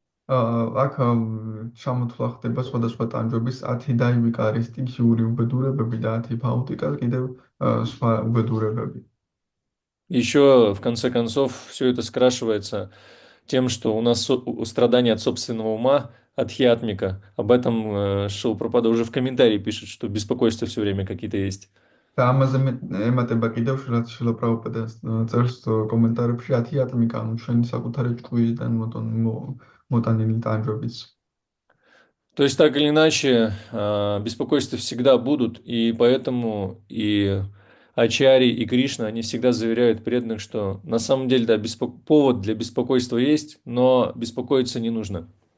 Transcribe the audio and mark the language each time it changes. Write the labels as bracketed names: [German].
[Georgian] აქ ჩამოთვლა ხდება სხვადასხვა ტანჯვების 10 დაივიკა არის სტიქიური უბედურებები და 10 ფაუტიკა კიდევ სხვა უბედურებები. [Russian] Еще, в конце концов, все это скрашивается тем, что у нас страдания от собственного ума, от хиатмика. Об этом Шрила Прабхупада уже в комментарии пишет, что беспокойства все время какие-то есть. [Georgian] და ამაზე ემატება კიდევ შრილა პრაბჰუპადას წერს კომენტარებში 10 ატმიკა, ანუ ჩვენი საკუთარი ჭკვიიდან მოტანილი ტანჯვებიც. [Russian] То есть, так или иначе, беспокойства всегда будут, и поэтому и Ачари, и Кришна, они всегда заверяют преданных, что на самом деле, да, повод для беспокойства есть, но беспокоиться не нужно.